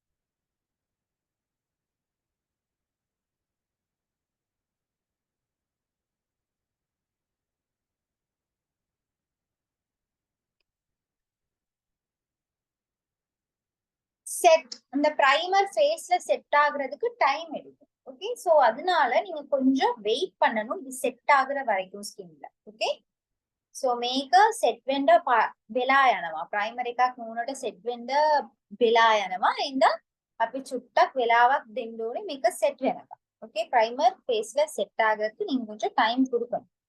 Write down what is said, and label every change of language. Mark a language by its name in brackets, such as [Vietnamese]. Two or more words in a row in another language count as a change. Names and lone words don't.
[Tamil] செட் இந்த பிரைமர் ஃபேஸ்ல செட் ஆகுறதுக்கு டைம் எடுக்கும். [English] OK, so [Tamil] அதனால நீங்க கொஞ்சம் வெயிட் பண்ணணும் இது செட் ஆகுற வரைக்கும் ஸ்கின்ல. ஓகே, [Sinhala] सो මේක සෙට් වෙන්න වෙලා යනවා. ප්‍රයිමර් එකක් නුනට සෙට් වෙන්න වෙලා යනවා. එහෙනම් අපි චුට්ටක් වෙලාවක් දෙන්න ඕනේ මේක සෙට් වෙනකම්. [Tamil] ஓகே, பிரைமர் ஃபேஸ்ல செட் ஆகிறதுக்கு நீங்க கொஞ்சம் டைம் கொடுக்கணும்.